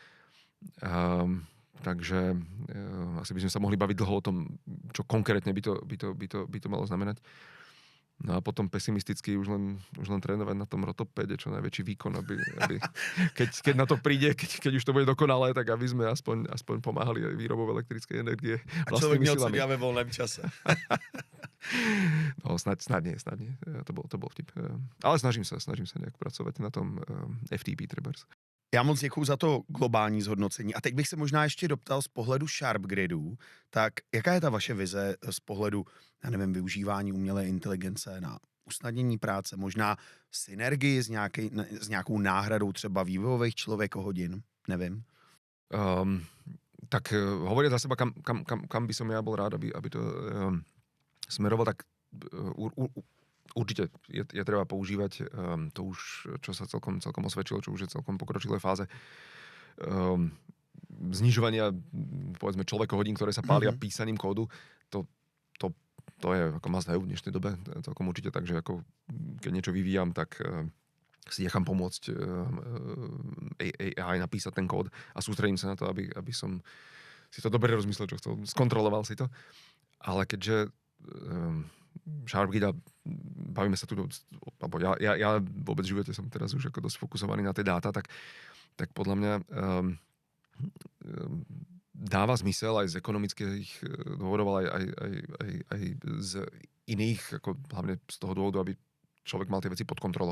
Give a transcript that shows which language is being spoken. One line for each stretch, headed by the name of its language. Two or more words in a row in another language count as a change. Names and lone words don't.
Slovak: Takže asi by sme sa mohli baviť dlho o tom, čo konkrétne by to malo znamenať. No a potom pesimisticky už len trénovať na tom rotopéde, čo najväčší výkon, aby keď na to príde, keď už to bude dokonalé, tak aby sme aspoň pomáhali aj výrobou elektrickej energie.
Czech: A človek měl co dělat ve volném čase.
Slovak: No, snad nie. To bol vtip. Ale snažím sa nejak pracovať na tom FTP trebárs.
Czech: Já moc děkuju za to globální zhodnocení. A teď bych se možná ještě doptal z pohledu Sharp Gridu, tak jaká je ta vaše vize z pohledu, já nevím, využívání umělé inteligence na usnadnění práce, možná synergii s nějakou náhradou třeba vývojových člověkohodin, nevím.
Slovak: Tak hovoriť za seba, kam by som ja bol rád, aby to smeroval, tak určite je treba používať to už, čo sa celkom osvedčilo, čo už je celkom pokročilé fáze znižovania, povedzme, človekohodín, ktoré sa pália písaním kódu. To je ako
English: must have
Slovak: v dnešnej dobe celkom určite, takže ako keď niečo vyvíjam, tak si nechám pomôcť AI napísať ten kód a sústredím sa na to, aby som si to dobre rozmyslel, čo chcel, skontroloval si to. Ale keďže Sharp Grid, bavíme sa tu, alebo ja vôbec v živote som teraz už ako dosť fokusovaný na tie dáta, tak podľa mňa dáva zmysel aj z ekonomických dôvodov, aj z iných, ako hlavne z toho dôvodu, aby človek mal tie veci pod kontrolou.